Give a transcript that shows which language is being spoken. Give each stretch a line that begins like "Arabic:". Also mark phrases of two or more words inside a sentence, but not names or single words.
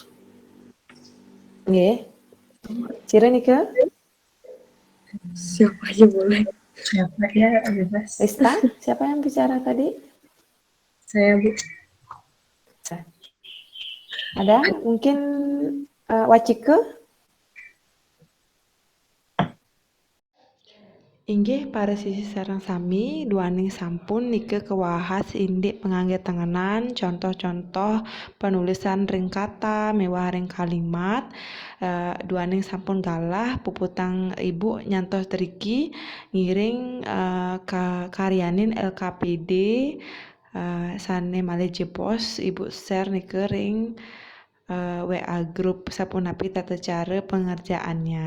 Balinese: Nggih. Cire nike?
Indonesian: Siapa aja boleh. Siapa ya, bebas. Rista, siapa yang bicara tadi? Saya, Bu. Ada? Mungkin Wacike?
Balinese: Inggih para sisi sareng sami duaning sampun nike kewahas indik pengangge tengenan
Indonesian: contoh-contoh penulisan
Balinese: ring kata mewah ring kalimat duaning sampun galah puputang ibu nyantos driki ngiring karyanin LKPD sane malih jepos ibu share nike ring WA grup sapunapi
Indonesian: tata cara pengerjaannya.